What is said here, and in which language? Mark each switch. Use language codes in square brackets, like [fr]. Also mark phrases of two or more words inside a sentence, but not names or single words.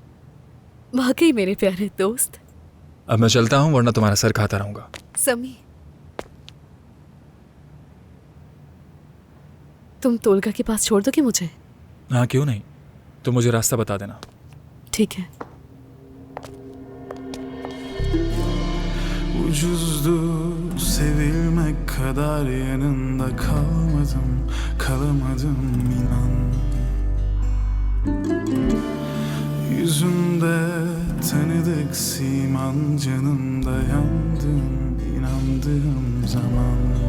[hi] वाकई मेरे प्यारे दोस्त। अब मैं चलता हूँ, वरना तुम्हारा सर खाता रहूंगा। समी, तुम तोलगा के पास छोड़ दोगे मुझे? हाँ, क्यों नहीं, तुम मुझे रास्ता बता देना। ठीक है। [tr] Ucuzdu sevilmek kadar yanında kalamadım inan. Yüzünde tanıdık siman, canımda yandın inandığım zaman.